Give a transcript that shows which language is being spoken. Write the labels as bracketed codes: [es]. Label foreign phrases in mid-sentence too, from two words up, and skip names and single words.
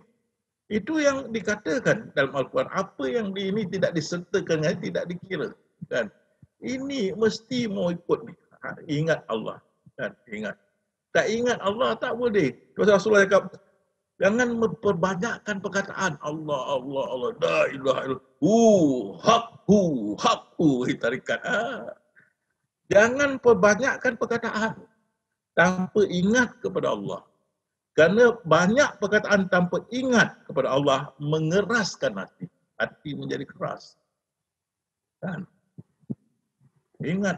[ms] Itu yang dikatakan dalam Al-Quran. Apa yang ini tidak disertakan, tidak dikira. Kan? Ini mesti mau ikut ni. Ingat Allah. Kan? Ingat. Tak ingat Allah tak boleh. Rasulullah cakap, jangan memperbanyakkan perkataan Allah, Allah, Allah. [ar] لا إله إلا الله. Hakku. [ms] Tarikat. Jangan perbanyakkan perkataan tanpa ingat kepada Allah. Kerana banyak perkataan tanpa ingat kepada Allah mengeraskan hati. Hati menjadi keras. Kan? Ingat.